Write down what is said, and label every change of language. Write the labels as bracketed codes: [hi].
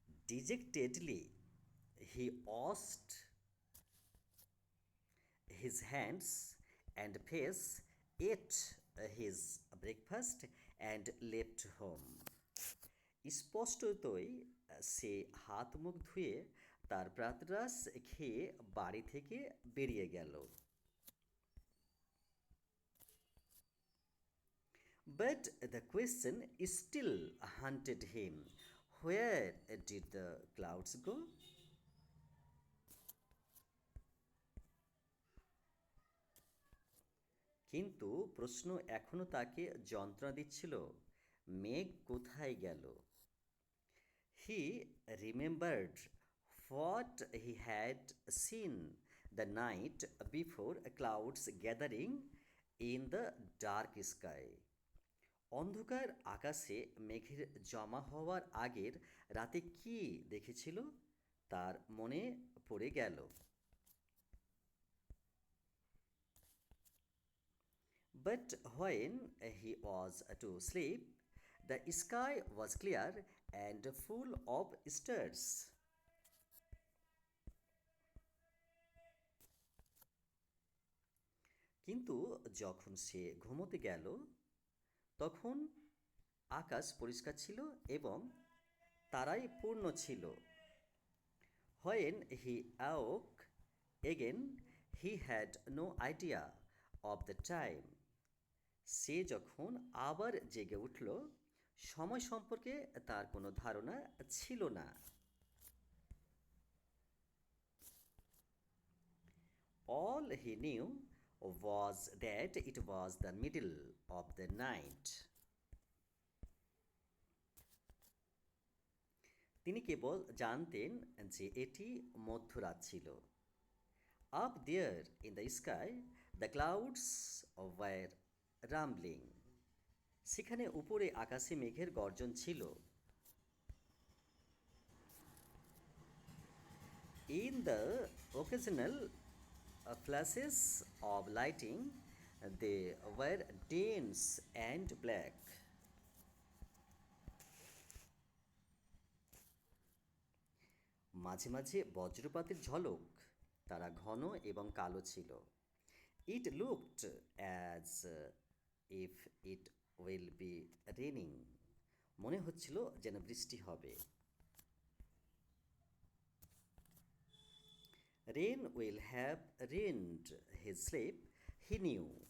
[en] Dejectedly, he washed his hands and face, ate his breakfast, and left home. [bn] স্পষ্টতই সে হাত মুখ ধুয়ে তার প্রাতরাশ খেয়ে বাড়ি থেকে বেরিয়ে গেল। [en] But the question still haunted him. Where did the clouds go? [bn] কিন্তু প্রশ্ন এখনো তাকে যন্ত্রণা দিচ্ছিল, মেঘ কোথায় গেল? [en] He remembered what he had seen the night before, clouds gathering in the dark sky. [bn] অন্ধকার আকাশে মেঘের জমা হওয়ার আগের রাতে কি দেখেছিল তার মনে পড়ে গেল। [en] But when he was to sleep, the sky was clear and full of stars. [bn] কিন্তু যখন সে ঘুমোতে গেল তখন আকাশ পরিষ্কার ছিল এবং তারায় পূর্ণ ছিল। [en] When he awoke again, he had no idea of the time. [bn] সে যখন আবার জেগে উঠল সময় সম্পর্কে তার কোনো ধারণা ছিল না। [en] All he knew was that it was the middle of the night. [bn] তিনি কেবল জানতেন যে এটি মধ্যরাত ছিল। [en] Up there in the sky, the clouds were rumbling. [bn] সেখানে উপরে আকাশে মেঘের গর্জন ছিল। [en] In the occasional flashes of lighting, they were dense and black. [bn] মাঝে মাঝে বজ্রপাতের ঝলক, তারা ঘন এবং কালো ছিল। [en] It looked as if it will be raining. [bn] মনে হচ্ছিল যেন বৃষ্টি হবে। [en] Rain will have ruined his sleep, he knew.